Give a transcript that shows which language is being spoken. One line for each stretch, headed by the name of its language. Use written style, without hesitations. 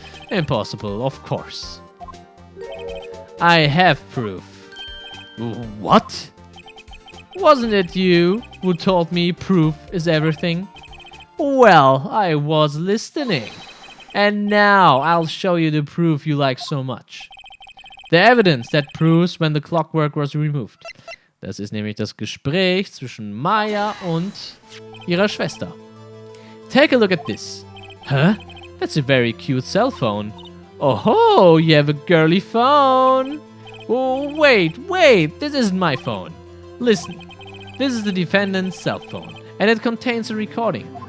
English: Impossible, of course. I have proof. What? Wasn't it you who told me proof is everything? Well, I was listening. And now I'll show you the proof you like so much. The evidence that proves when the clockwork was removed.
German: Das ist nämlich das Gespräch zwischen Maya und ihrer Schwester.
English: Take a look at this. Huh? That's a very cute cell phone. Oh, you have a girly phone. Oh, wait. This isn't my phone. Listen. This is the defendant's cell phone, and it contains a recording.